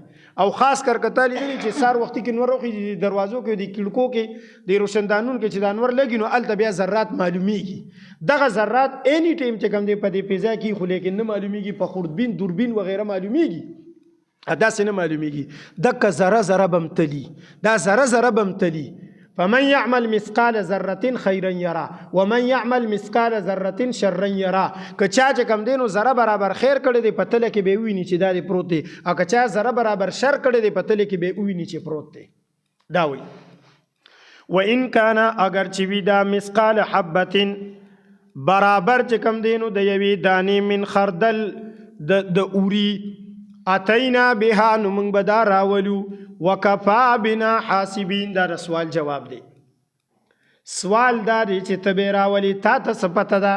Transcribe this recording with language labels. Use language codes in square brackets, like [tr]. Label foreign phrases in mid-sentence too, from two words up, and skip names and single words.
[ps] او خاص کر که تا لیدلي چې سهار وختي کې نور وخېږي د دروازو کې د کړکو کې د روشندانونو کې چې دا انور لګي نو هلته بیا ذرات معلومیږي. دغه ذرات [en] any time [ps] چې کوم دی په دې پیزا کې، خو لیکن نه معلومیږي، په خوردبین دوربین وغیره معلومیږي، داسې نه معلومیږي. دکه ذره ذره به م تلي، دا ذره ذره به م تلي. [ar] فمن يعمل مثقال ذره خيرا يرى ومن يعمل مثقال ذره شرا يرى. [ps] که چا چې کوم دی نو ذره برابر خیر کړی دی، په تله کې به وویني چې دا دی پروت دی، او که چا ذره برابر شر کړی دی، په تله کې به وویني چې پروت دی. دا وایي [ar] و ان کان [ps] اگر چې وي دا [ar] مثقال حبة [ps] برابر چې کوم دی نو د یوې دانې [ar] من خردل [ps] د اوري، [ar] اتینا بها [ps] نو موږ به دا راولو، [ar] وکفا بنا حاسبین. [ps] دا سوال جواب دی. سوال دا دی چې ته به راولي، تا ته څه پته ده؟